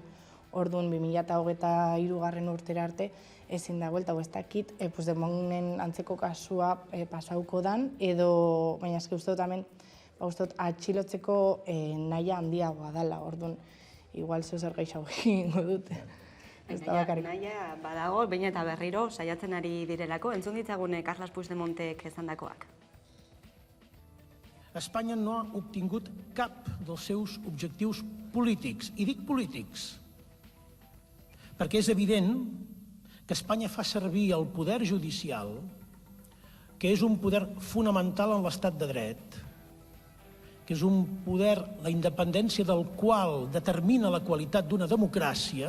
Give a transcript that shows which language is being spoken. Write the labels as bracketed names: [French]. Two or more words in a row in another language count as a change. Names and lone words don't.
[Basque] Orduan 2023 urtera arte ezin da buelta, ez dakit Puigdemonten antzeko kasua pasauko dan, edo, baina eske uste dut hemen, atxilotzeko nahia handiagoa dela, orduan, igual zer gehiago egingo dute. Nahia badago, behin eta berriro saiatzen ari direlako, entzun ditzagune Carles Puigdemontek esandakoak. [Catalan] Espanya no ha obtingut cap dels seus objectius polítics, i dic polítics, perquè és evident que Espanya fa servir el poder judicial, que és un poder fonamental en l'estat de dret, que és un poder, la independència del qual determina la qualitat d'una democràcia.